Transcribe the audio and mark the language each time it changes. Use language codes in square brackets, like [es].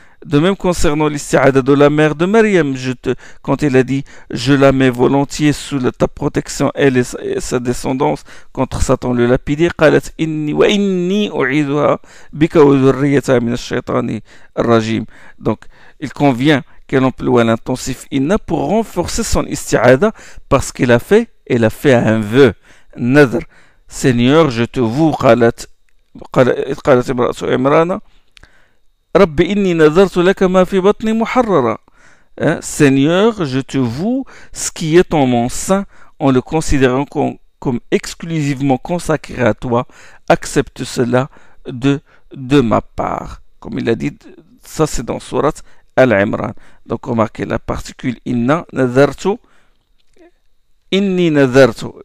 [fr] De même concernant l'isti'ada de la mère de Maryam, quand elle a dit je la mets volontiers sous ta protection, elle et sa descendance contre Satan le lapidé, [ar] قالت إني وإني أعيذها بك وذريتها من الشيطان الرجيم. [fr] Donc il convient qu'elle emploie l'intensif inna pour renforcer son isti'ada parce qu'elle a fait un vœu, nadr. Seigneur, je te voue, [ar] قالت امرأة عمران رب إني نذرت لك ما في بطني محررا. [fr] Seigneur, je te voue ce qui est en mon sein en le considérant comme exclusivement consacré à toi. Accepte cela de ma part. Comme il a dit, ça c'est dans Surat Al-Imran. Donc remarquez la particule inna, nazartu, inni nazartu.